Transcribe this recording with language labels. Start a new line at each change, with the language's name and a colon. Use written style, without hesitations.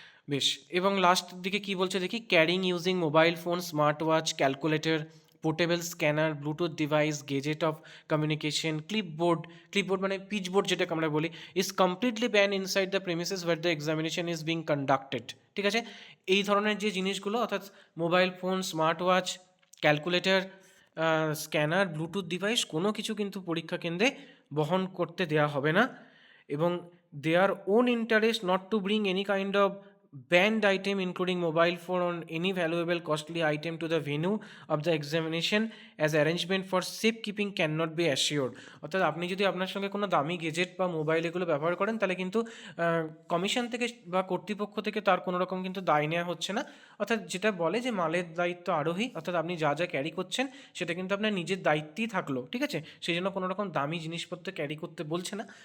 Bangla: বেশ, এবং লাস্ট দিকে কি বলছে দেখি,
English: carrying using mobile phone, smart watch, calculator, portable scanner, Bluetooth device, gadget of communication, clipboard
Bangla: মানে পিচবোর্ড যেটাকে আমরা বলি,
English: Is completely ban inside the premises where the examination is being conducted.
Bangla: ঠিক আছে, এই ধরনের যে জিনিসগুলো অর্থাৎ mobile phone, smart watch, calculator, scanner, Bluetooth device কোনো কিছু কিন্তু পরীক্ষা কেন্দ্রে বহন করতে দেওয়া হবে না।
English: এবং their own interest not to bring any kind of banned item including mobile phone or any valuable costly item to the venue of the examination as arrangement for safekeeping cannot be assured।
Bangla: অর্থাৎ আপনি যদি আপনার সঙ্গে কোনো দামি gazette বা mobile এগুলো ব্যবহার করেন তাহলে কিন্তু কমিশন থেকে বা কর্তৃপক্ষ থেকে তার কোনো রকম কিন্তু দায় নেওয়া হচ্ছে না। অর্থাৎ যেটা বলে যে মালের দায়িত্ব আরোহী, অর্থাৎ আপনি যা যা ক্যারি করছেন সেটা কিন্তু আপনার নিজের দায়িত্বেই থাকলো, ঠিক আছে, সেই জন্য কোনো রকম দামি জিনিসপত্র ক্যারি করতে বলছে না।